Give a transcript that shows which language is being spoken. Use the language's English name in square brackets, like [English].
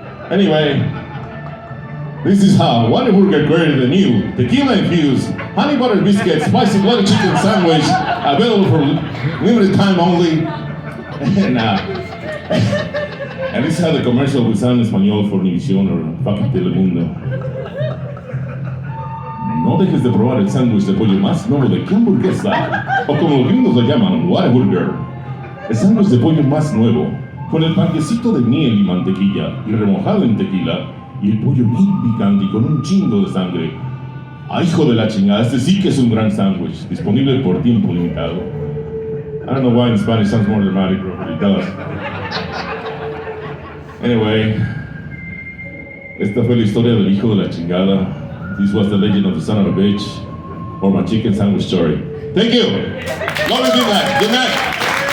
[English] Anyway, this is how Whataburger created the new tequila-infused honey butter biscuit spicy bloody chicken sandwich, available for limited time only. And this is how the commercial would sound in español for Univision or fucking Telemundo. [Spanish] No dejes de probar el sándwich de pollo más nuevo de qué hamburguesa, o como los gringos lo llaman, Whataburger. El sándwich de pollo más nuevo, con el panquecito de miel y mantequilla y remojado en tequila, y el pollo bien picante y con un chingo de sangre. ¡Ay, hijo de la chingada! Este sí que es un gran sándwich, disponible por tiempo limitado. [English] I don't know why in Spanish sounds more dramatic, but it does. [Spanish] Anyway, esta fue la historia del hijo de la chingada. [English] This was the legend of the son of a bitch, or my chicken sandwich story. Thank you. Love you, good night. Good night.